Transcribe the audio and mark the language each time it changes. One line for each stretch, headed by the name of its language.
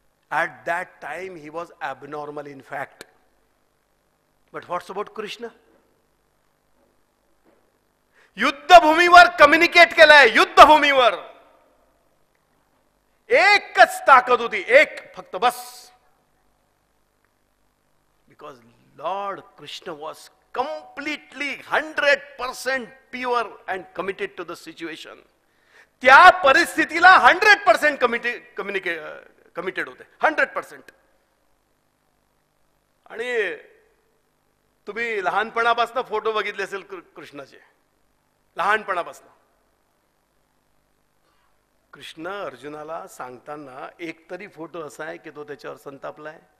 English: At that time he was abnormal in fact. But what's about Krishna?
Marathi: युद्धभूमीवर communicate केलंय. युद्धभूमीवर एकच ताकद होती, एक फक्त, बस.
English: Because Lord Krishna was completely 100% pure and committed to the situation.
Marathi: त्या परिस्थितीला 100% कमिटेड होते. 100%. आणि तुम्ही लहानपणापासून फोटो बघितले असेल कृष्णाचे. लहानपणापासून कृष्ण अर्जुनाला सांगताना एक तरी फोटो असा आहे की तो त्याच्यावर संतापलाय.